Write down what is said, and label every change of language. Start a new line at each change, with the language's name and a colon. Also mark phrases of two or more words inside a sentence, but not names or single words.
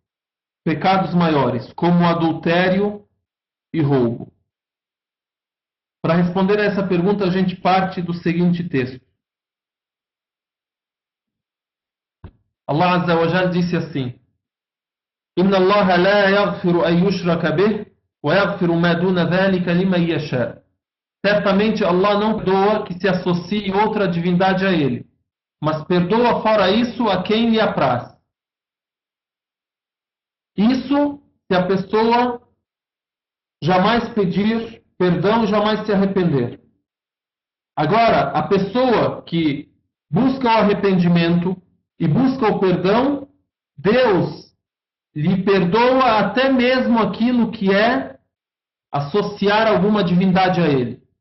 Portuguese: pecados maiores, como o adultério e roubo? Para responder a essa pergunta, a gente parte do seguinte texto. Allah
Arabic: عز وجل
Portuguese: disse assim:
Arabic: إن الله لا يغفر أن يشرك به ويغفر ما دون ذلك لمن يشاء.
Portuguese: Certamente Allah não perdoa que se associe outra divindade a ele, mas perdoa fora isso a quem lhe apraz. Isso se a pessoa jamais pedir perdão, jamais se arrepender. Agora, a pessoa que busca o arrependimento e busca o perdão, Deus lhe perdoa até mesmo aquilo que é associar alguma divindade a ele.